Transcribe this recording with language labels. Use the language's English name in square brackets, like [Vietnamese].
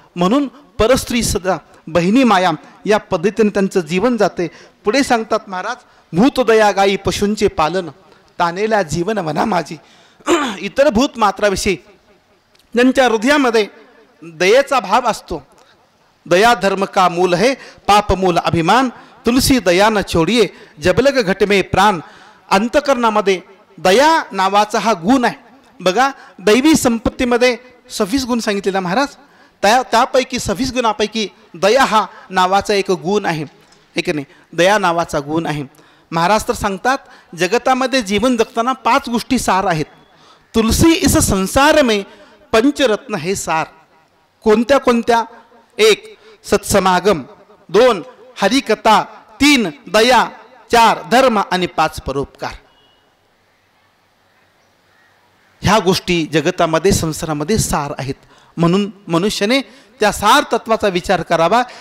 [Marathi] म्हणून परस्त्री सदा बहिणी माया या पद्धतीने त्यांचं जीवन जाते. पुढे सांगतात महाराज, भूतदया गायी पशूंचे पालन, तानेल्या जीवन वना माझी. इतर भूत मात्राविषयी त्यांच्या हृदयामध्ये दयेचा भाव असतो. [Hindi] दया धर्म का मूल है, पाप मूल अभिमान, तुलसी दया न छोडिये, जबलग घटमे प्राण. [Marathi] अंतकरणामध्ये दया नावाचा हा गुण आहे. बघा, दैवी संपत्तीमध्ये 26 गुण सांगितलेला महाराज, त्यापैकी 26 गुणापैकी दया हा नावाचा एक गुण आहे. एक नाही, दया नावाचा गुण आहे. महाराज तर सांगतात, जगतामध्ये जीवन जगताना 5 गोष्टी सार आहेत. [Hindi] तुलसी इस संसार में पंचरत्न हे सार. [Marathi] कोणत्या कोणत्या? 1 सत्समागम, 2 हरिकथा, 3 दया, 4 धर्म आणि 5 परोपकार. ह्या गोष्टी जगतामध्ये संसारामध्ये सार आहेत. म्हणून मनुष्याने त्या सार तत्वाचा विचार करावा.